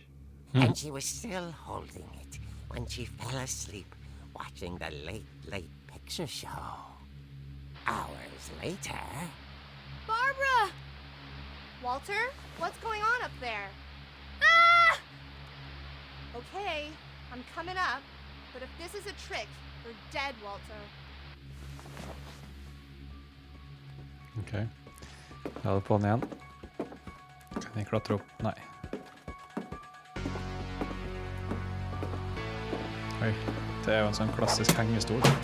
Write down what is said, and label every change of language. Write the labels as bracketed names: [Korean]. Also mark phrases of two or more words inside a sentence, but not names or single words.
[English] And she was still holding it when she fell asleep watching the late picture show. Hours later... Barbara! Walter, what's going on up there? Ah! Okay, I'm coming up, but if this is a trick, you're dead, Walter. Ok. [Norwegian] La det på den igjen. Kan jeg klatre opp? Nei. Oi, det er jo en sånn klassisk hengestol.